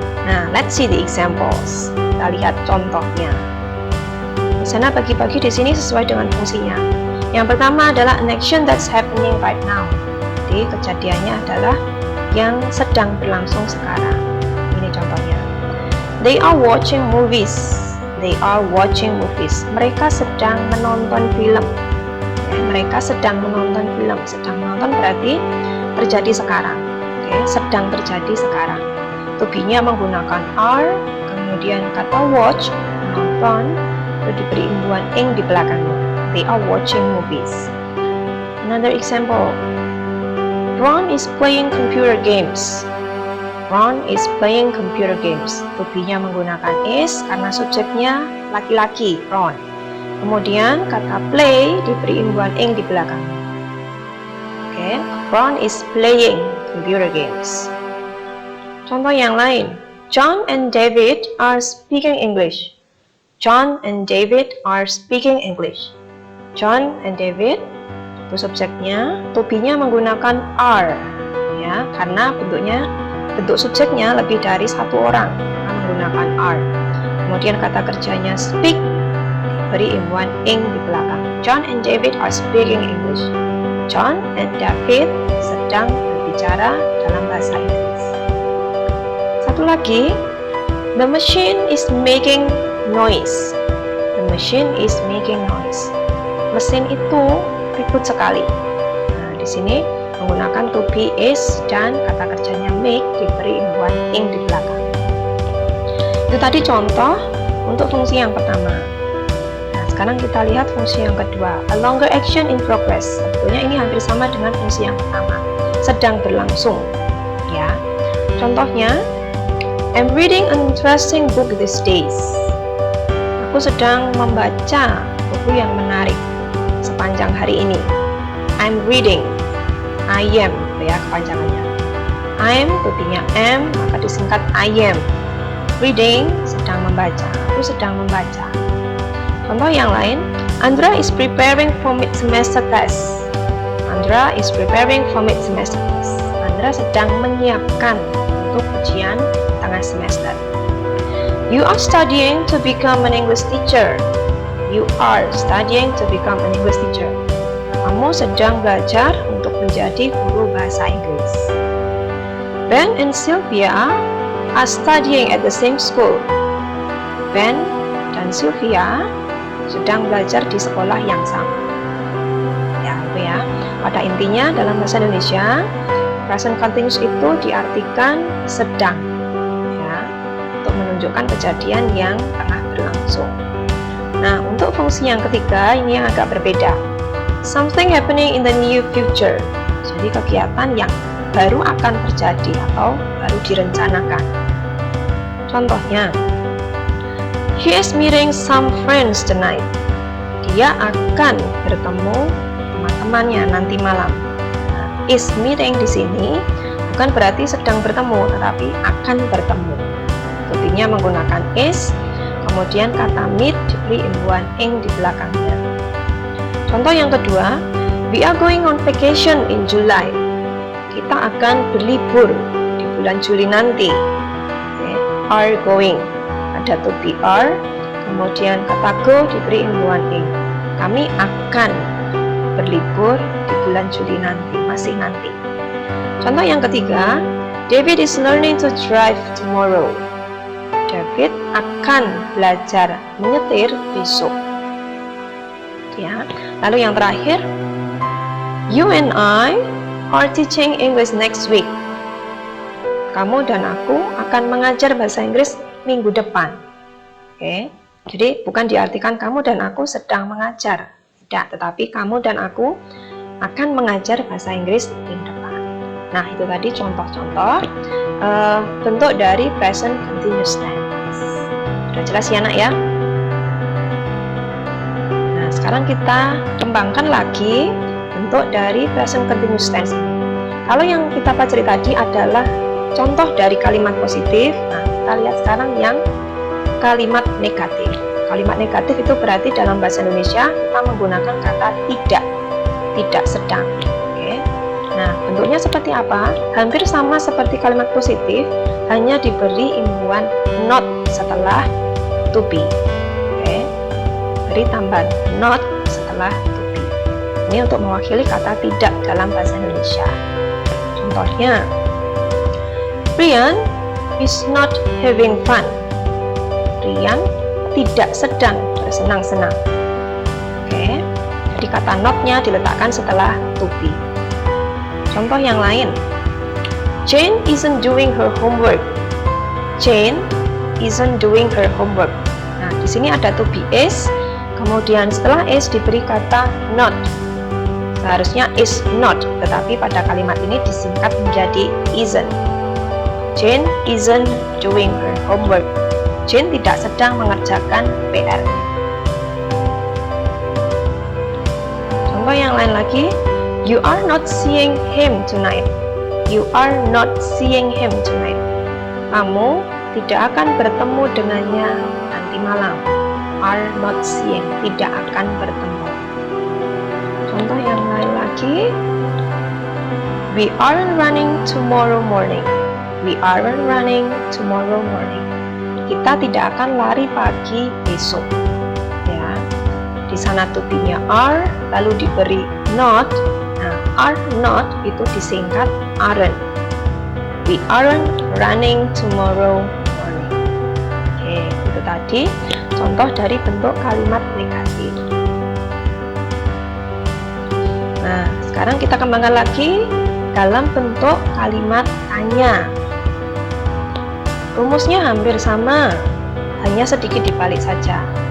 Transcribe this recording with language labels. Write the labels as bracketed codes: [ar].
[en] Nah, let's see the examples. [id] Kita lihat contohnya. Di sana bagi-bagi di sini sesuai dengan fungsinya. Yang pertama adalah [en] an action that's happening right now. [id] Jadi kejadiannya adalah yang sedang berlangsung sekarang. Ini contohnya. [en] They are watching movies. They are watching movies. [id] Mereka sedang menonton film. Ya, mereka sedang menonton film. Sedang menonton berarti terjadi sekarang. Oke, sedang terjadi sekarang. To be-nya menggunakan are, kemudian kata watch, menonton, itu diberi imbuhan ing di belakangnya. [en] They are watching movies. Another example. Ron is playing computer games. Ron is playing computer games. [id] To be-nya menggunakan is karena subjeknya laki-laki, Ron. Kemudian kata play diberi imbuhan ing di belakangnya. [en] Oke, Ron is playing computer games. [id] Contoh yang lain. [en] John and David are speaking English. John and David are speaking English. [id] John and David itu subjeknya, to be-nya menggunakan are, ya, karena bentuk subjeknya lebih dari satu orang, maka menggunakan are. Kemudian kata kerjanya speak diberi imbuhan ing di belakang. [en] John and David are speaking English. [id] John and David sedang berbicara dalam bahasa Inggris. Satu lagi, [en] the machine is making noise. The machine is making noise. [id] Mesin itu ribut sekali. Nah, di sini menggunakan to be is dan kata kerjanya make diberi imbuhan ing di belakang. Itu tadi contoh untuk fungsi yang pertama. Nah, sekarang kita lihat fungsi yang kedua, [en] a longer action in progress. [id] Sebetulnya ini hampir sama dengan fungsi yang pertama, sedang berlangsung. Ya, contohnya, [en] I'm reading an interesting book these days. [id] Aku sedang membaca buku yang menarik sepanjang hari ini. [en] I'm reading. I am, [id] ya kepanjangannya. I'm, to-nya am, maka disingkat I am. Reading, sedang membaca. Aku sedang membaca. Contoh yang lain, [en] Andra is preparing for mid-semester test. Andra is preparing for mid-semester test. [id] Andra sedang menyiapkan untuk ujian tengah semester. [en] You are studying to become an English teacher. You are studying to become an English teacher. [id] Kamu sedang belajar untuk menjadi guru bahasa Inggris. [en] Ben and Sylvia are studying at the same school. [id] Ben dan Sylvia sedang belajar di sekolah yang sama. Ya, itu ya. Pada intinya dalam bahasa Indonesia, present continuous itu diartikan sedang, ya, untuk menunjukkan kejadian yang tengah berlangsung. Nah, untuk fungsi yang ketiga ini yang agak berbeda. [en] Something happening in the near future. [id] Jadi kegiatan yang baru akan terjadi atau baru direncanakan. Contohnya, [en] she is meeting some friends tonight. [id] Dia akan bertemu teman-temannya nanti malam. Nah, is meeting di sini bukan berarti sedang bertemu, tetapi akan bertemu. To-nya menggunakan is, kemudian kata meet diberi imbuhan ing di belakangnya. Contoh yang kedua, [en] we are going on vacation in July. [id] Kita akan berlibur di bulan Juli nanti. Okay. Are going, ada to be are, kemudian kata go diberi imbuhan ing. Kami akan berlibur di bulan Juli nanti, masih nanti. Contoh yang ketiga, [en] David is learning to drive tomorrow. [id] David akan belajar menyetir besok. Ya. Lalu yang terakhir, [en] you and I are teaching English next week. [id] Kamu dan aku akan mengajar bahasa Inggris minggu depan. Oke. Jadi bukan diartikan kamu dan aku sedang mengajar, tidak, tetapi kamu dan aku akan mengajar bahasa Inggris minggu depan. Nah, itu tadi contoh-contoh bentuk dari present continuous tense. Sudah jelas ya nak ya? Nah, sekarang kita kembangkan lagi bentuk dari present continuous tense. Kalau yang kita pelajari tadi adalah contoh dari kalimat positif. Nah, kita lihat sekarang yang kalimat negatif. Kalimat negatif itu berarti dalam bahasa Indonesia kita menggunakan kata tidak sedang. Oke. Nah, bentuknya seperti apa? Hampir sama seperti kalimat positif, hanya diberi imbuhan not setelah to be. Oke. Beri tambahan not setelah to be. Ini untuk mewakili kata tidak dalam bahasa Indonesia. Contohnya, [en] Brian is not having fun. [id] Brian tidak sedang bersenang-senang. Oke, jadi kata not-nya diletakkan setelah to be. Contoh yang lain, [en] Jane isn't doing her homework. Jane isn't doing her homework. [id] Nah, di sini ada to be is, kemudian setelah is diberi kata not. Seharusnya is not, tetapi pada kalimat ini disingkat menjadi isn't. [en] Jane isn't doing her homework. [id] Jane tidak sedang mengerjakan PR. Contoh yang lain lagi, [en] you are not seeing him tonight. You are not seeing him tonight. [id] Kamu tidak akan bertemu dengannya nanti malam. [en] Are not seeing, [id] tidak akan bertemu. Contoh yang lain lagi, [en] we are running tomorrow morning. We are running tomorrow morning. [id] Kita tidak akan lari pagi besok. Ya. Di sana to be-nya are, lalu diberi not. Nah, are not itu disingkat aren't. We aren't running tomorrow morning. Oke, itu tadi contoh dari bentuk kalimat negatif. Nah, sekarang kita kembangkan lagi dalam bentuk kalimat tanya. Rumusnya hampir sama, hanya sedikit dibalik saja.